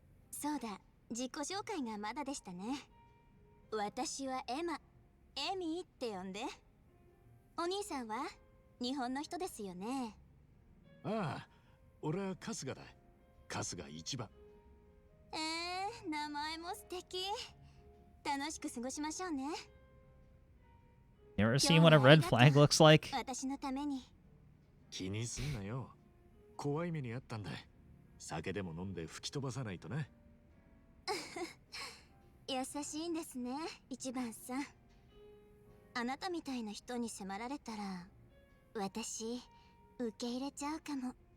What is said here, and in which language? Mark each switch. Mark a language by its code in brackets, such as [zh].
[ja] そうだ、自己紹介がまだでしたね。私はエマ、エミーって呼んで。お兄さんは日本の人ですよね。ああ、俺は春日だ。春日一番。名前も素敵。楽しく過ごしましょうね。 [en] You ever seen what a red flag looks like? [ja] 私のために。気にすんなよ。怖い目にあったんだ。酒でも飲んで吹き飛ばさないとな。優しいんですね、一番さん。あなたみたいな人に迫られたら、私、受け入れちゃうかも。